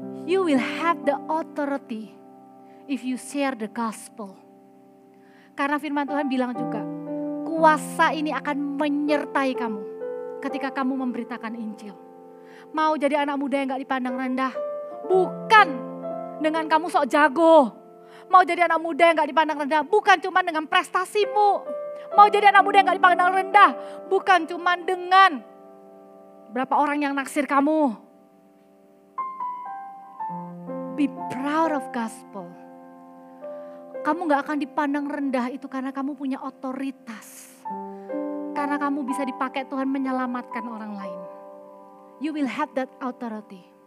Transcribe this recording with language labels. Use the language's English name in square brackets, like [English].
[English] You will have the authority if you share the gospel. [Indonesian] Karena firman Tuhan bilang juga, kuasa ini akan menyertai kamu ketika kamu memberitakan Injil. Mau jadi anak muda yang gak dipandang rendah, bukan dengan kamu sok jago. Mau jadi anak muda yang gak dipandang rendah, bukan cuma dengan prestasimu. Mau jadi anak muda yang gak dipandang rendah, bukan cuma dengan berapa orang yang naksir kamu. [English] Be proud of gospel. [Indonesian] Kamu gak akan dipandang rendah itu karena kamu punya otoritas. Karena kamu bisa dipakai Tuhan menyelamatkan orang lain. [English] You will have that authority.